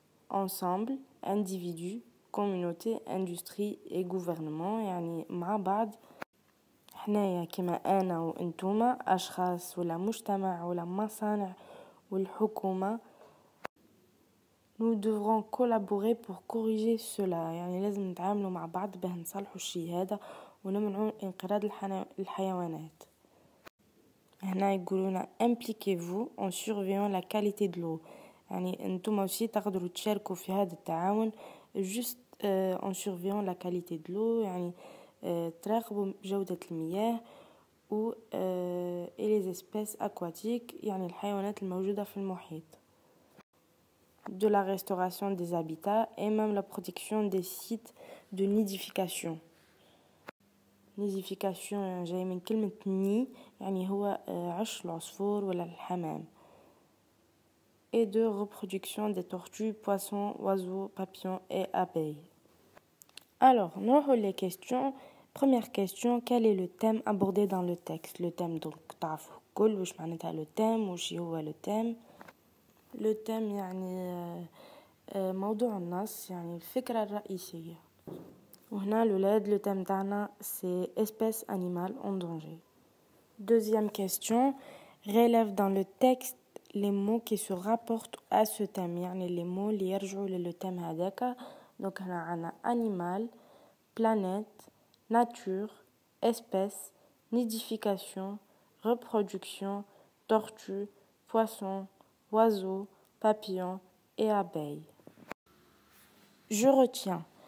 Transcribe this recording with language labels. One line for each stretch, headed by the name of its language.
French: Ensemble, individus, communautés, industries et gouvernements
Arabic: يعني مع بعض حنايا كما أنا وإنتوما أشخاص ولا مجتمع ولا مصانع والحكومة
French: nous devrons collaborer pour corriger cela
Arabic: يعني لازم نتعاملوا مع بعض باه نصلحوا الشيء هذا ونمنعوا انقراض الحيوانات. هنا يقولون
French: impliquez-vous en surveillant la qualité de l'eau
Arabic: يعني انتم
French: aussi
Arabic: تقدروا تشاركوا في هذا التعاون
French: juste en surveillant la qualité de l'eau
Arabic: يعني تراقبوا جودة المياه و
French: et les espèces aquatiques
Arabic: يعني الحيوانات الموجودة في المحيط
French: de la restauration des habitats et même la protection des sites de nidification. nidification
Arabic: جاي من كلمة ني يعني هو عش العصفور ولا الحمام
French: et de reproduction des tortues, poissons, oiseaux, papillons et abeilles. Alors, nous avons les questions. Première question, quel est le thème abordé dans le texte? Le thème, donc,
Arabic: تعرفوا كل واش معناتها
French: le thème
Arabic: وش هو
French: le thème.
Arabic: Le thème يعني موضوع النص يعني الفكرة الرئيسية. وهنا الولاد
French: le thème
Arabic: تاعنا
French: c'est espèces animales en danger. Deuxième question, relève dans le texte les mots qui se rapportent à ce thème يعني les mots
Arabic: اللي يرجعوا للو
French: thème
Arabic: هذاك.
French: donc
Arabic: هنا عنا
French: animal, planète, nature, espèce, nidification, reproduction, tortue, poisson, oiseaux, papillons et abeilles. Je retiens.